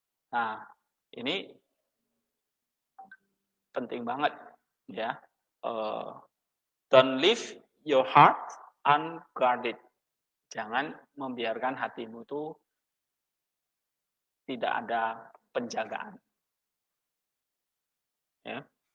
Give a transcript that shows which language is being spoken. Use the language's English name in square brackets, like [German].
[Indonesian] Nah, ini penting banget ya. [English] Don't leave your heart unguarded. [Indonesian] Jangan membiarkan hatimu itu tidak ada penjagaan. Ya.